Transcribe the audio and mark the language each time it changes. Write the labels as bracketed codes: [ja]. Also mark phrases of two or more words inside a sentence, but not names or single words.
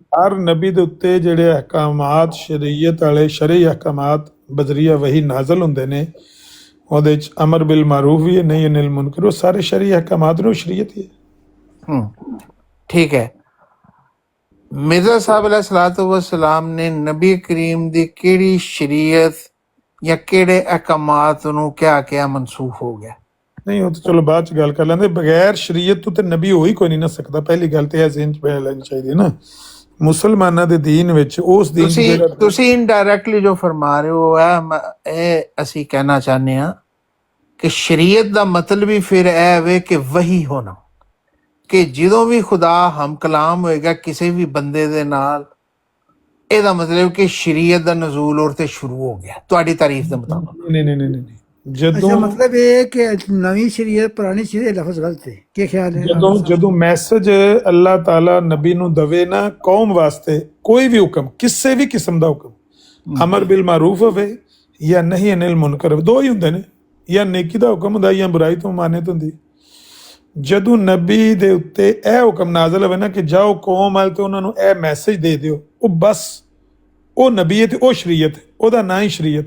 [pa] ਹਰ ਨਬੀ ਦੇ ਉੱਤੇ ਜਿਹੜੇ ਅਹਿਕਾਮਾਤ ਸ਼ਰੀਅਤ ਵਾਲੇ ਸ਼ਰਈ ਅਹਿਕਾਮਾਤ ਬਜ਼ਰੀਆ ਵਹੀ ਨਾਜ਼ਲ ਹੁੰਦੇ ਨੇ, ਉਹਦੇ ਚ [ar] أمر بالمعروف [pa] ਵੀ ਹੈ, [ar] نهي عن المنكر, [pa] ਉਹ ਸਾਰੇ ਸ਼ਰਈ ਅਹਿਕਾਮਾਤ ਨੇ, ਉਹ ਸ਼ਰੀਅਤ ਹੀ ਹੈ। ਠੀਕ ਹੈ। ਮਿਰਜ਼ਾ ਸਾਹਿਬ [ar] عليه الصلاة والسلام [pa] ਨੇ ਨਬੀ ਕਰੀਮ ਦੀ ਕਿਹੜੀ ਸ਼ਰੀਅਤ ਜਾਂ ਕਿਹੜੇ ਅਹਿਕਾਮਾਤ ਨੂੰ ਕਿਆ ਮਨਸੂਖ ਹੋ ਗਿਆ? ਨਹੀਂ, ਉਹ ਤਾਂ ਚਲੋ ਬਾਅਦ ਚ ਗੱਲ ਕਰ ਲੈਂਦੇ। ਬਗੈਰ ਸ਼ਰੀਅਤ ਤੋਂ ਤੇ ਨਬੀ ਹੋ ਹੀ ਕੋਈ ਨਹੀਂ ਨਾ ਸਕਦਾ। ਪਹਿਲੀ ਗੱਲ ਤੇ ਇਹ ਜ਼ਿਹਨ ਚ ਪੈ ਲੈਣੀ ਚਾਹੀਦੀ ਹੈ ਨਾ, ਮੁਸਲਮਾਨਾਂ ਦੇ ਦੀਨ ਵਿੱਚ ਉਸ ਦੀਨ ਤੁਸੀਂ ਇਨਡਾਇਰੈਕਟਲੀ ਜੋ ਫਰਮਾ ਰਹੇ ਹੋ ਇਹ ਅਸੀਂ ਕਹਿਣਾ ਚਾਹੁੰਦੇ ਹਾਂ ਕਿ ਸ਼ਰੀਅਤ ਦਾ ਮਤਲਬ ਹੀ ਫਿਰ ਇਹ ਵੇ ਕਿ ਵਹੀ ਹੋਣਾ, ਕਿ ਜਦੋਂ ਵੀ ਖੁਦਾ ਹਮ ਕਲਾਮ ਹੋਏਗਾ ਕਿਸੇ ਵੀ ਬੰਦੇ ਦੇ ਨਾਲ, ਇਹਦਾ ਮਤਲਬ ਕਿ ਸ਼ਰੀਅਤ ਦਾ ਨਜ਼ੂਲ ਔਰ ਤੇ ਸ਼ੁਰੂ ਹੋ ਗਿਆ ਤੁਹਾਡੀ ਤਾਰੀਫ ਦੇ ਮੁਤਾਬਕ। ਨਹੀਂ, ਜਦੋਂ [ur] اچھا مطلب یہ ہے کہ نوی شریعت پرانی شریعت لفظ غلط ہے، کیا خیال ہے? [pa] ਜਦੋਂ ਮੈਸੇਜ ਅੱਲਾਹ ਤਾਲਾ ਨਬੀ ਨੂੰ ਦਵੇ ਨਾ ਕੌਮ ਵਾਸਤੇ, ਕੋਈ ਵੀ ਹੁਕਮ, ਕਿਸੇ ਵੀ ਕਿਸਮ ਦਾ ਹੁਕਮ, [ar] أمر بالمعروف [pa] ਹੋਵੇ ਜਾਂ [ar] نهي عن المنكر, [pa] ਦੋ ਹੀ ਹੁੰਦੇ ਨੇ, ਜਾਂ ਨੇਕੀ ਦਾ ਹੁਕਮ ਹੁੰਦਾ ਜਾਂ ਬੁਰਾਈ ਤੋਂ ਮਾਨਤ ਹੁੰਦੀ। ਜਦੋਂ ਨਬੀ ਦੇ ਉੱਤੇ ਇਹ ਹੁਕਮ ਨਾਜ਼ਲ ਹੋਵੇ ਨਾ ਕਿ ਜਾਓ ਕੌਮ ਵੱਲ ਤੇ ਉਹਨਾਂ ਨੂੰ ਇਹ ਮੈਸੇਜ ਦੇ ਦਿਓ, ਉਹ ਬਸ ਉਹ ਨਬੀ ਹੈ ਤੇ ਉਹ ਸ਼ਰੀਅਤ ਹੈ, ਉਹਦਾ ਨਾਂ ਹੀ ਸ਼ਰੀਅਤ ਹੈ।